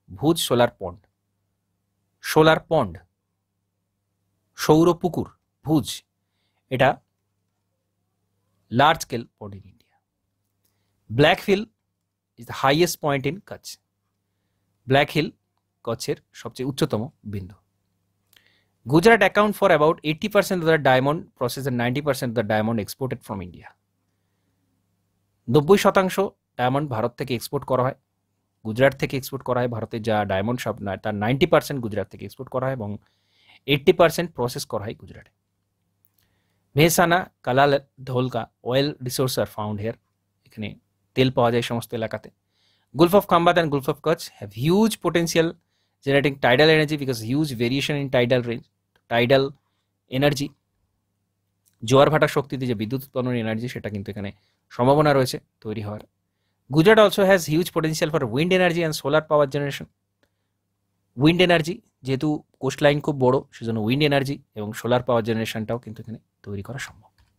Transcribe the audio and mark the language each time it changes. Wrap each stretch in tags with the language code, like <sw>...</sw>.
<bn>ভুজ solar পন্ড, সৌর পুকুর ভুজ, এটা</bn> <en>Large scale pond in India. Black hill is the highest point in Kutch.</en> <bn>Black hill কচ্ছের সবচেয়ে উচ্চতম বিন্দু।</bn> <en>Gujarat account for about 80% of the diamond processed and 90% of the diamond exported from India.</en> <bn>90% diamond Bharat থেকে export করা হয়, গুজরাট থেকে এক্সপোর্ট করা হয়। ভারতের যা ডায়মন্ড সব তার 90% গুজরাট থেকে এক্সপোর্ট করা হয় এবং 80% প্রসেস করা হয় গুজরাটে।</bn> <en>Mehsana, Kalol, Dholka oil resource are found here,</en> <bn>এখানে তেল পাওয়া যায় সমস্ত এলাকাতে।</bn> <en>Gulf of Khambat and Gulf of Kutch have huge potential generating tidal energy because huge variation in tidal range.</en> <bn>Tidal energy, জোয়ার ভাটার শক্তিতে যে বিদ্যুৎ উৎপাদনের এনার্জি, সেটা কিন্তু এখানে সম্ভাবনা রয়েছে তৈরি হওয়ার।</bn> <en>Gujarat also has huge potential for wind energy and solar power generation.</en> <bn>Wind energy, যেহেতু কোস্ট লাইন খুব বড়, সেজন্য উইন্ড এনার্জি এবং সোলার পাওয়ার জেনারেশনটাও কিন্তু এখানে তৈরি করা সম্ভব।</bn>